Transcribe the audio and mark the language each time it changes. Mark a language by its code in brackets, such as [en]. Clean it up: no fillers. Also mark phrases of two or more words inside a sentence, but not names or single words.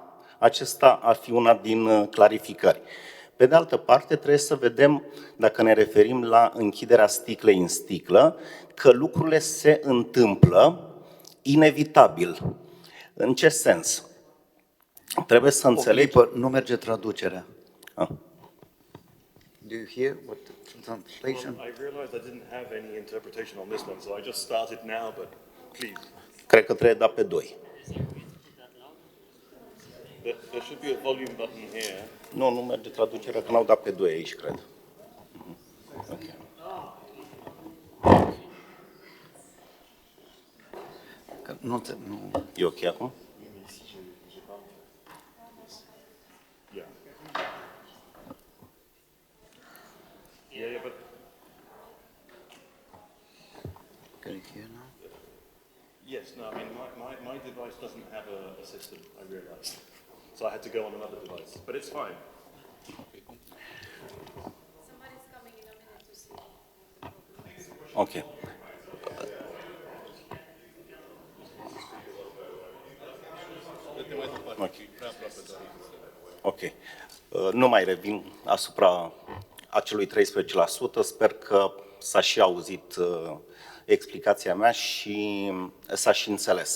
[ro] Acesta ar fi una din clarificări. Pe de altă parte, trebuie să vedem, dacă ne referim la închiderea sticlei în sticlă, că lucrurile se întâmplă inevitabil. În ce sens? Trebuie să înțelegi... Nu merge traducerea. [en] Do you hear what the translation? Well, I realized I didn't have any interpretation on this one, so I just started now, but please. [ro] Cred că trebuie dat pe 2. [en] There should be a volume button here. [ro] Nu merge traducerea, că n-au dat pe 2 aici, cred. [en] Okay. [ro] Nu. E ok acum? [en] Yeah, but Can you hear now? yes, no, I mean, my device doesn't have a system, I realized. So I had to go on another device, but it's fine. Somebody's coming in a minute to see. [ro] Ok. Ok. Nu mai revin asupra acelui 13%. Sper că s-a și auzit explicația mea și s-a și înțeles.